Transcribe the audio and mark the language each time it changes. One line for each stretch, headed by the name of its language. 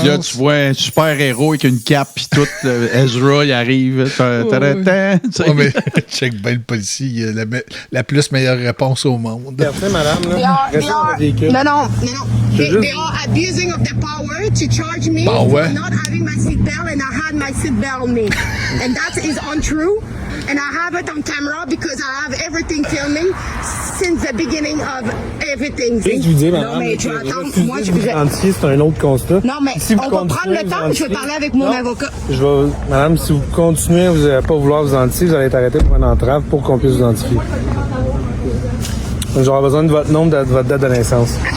French: Puis là, tu vois un super-héros avec une cape pis tout. Ezra, il arrive. Ouais, mais check bien le policier. Il a la plus meilleure réponse au monde. Merci, madame. Non.
English: They are abusing of their power to charge me for not having my seatbelt, and I had my seatbelt on me. And that is untrue. And I have it on camera because I have everything filming since the beginning of everything.
French: Je vous dis, madame, non, mais tu attends. Moi, c'est un autre constat. Non, mais si on va prendre le temps. Je vais parler avec mon avocat. Madame, si vous continuez, vous n'allez pas vouloir vous identifier, vous allez être arrêté pour une entrave pour qu'on puisse vous identifier. J'aurai besoin de votre nom, de votre date de naissance.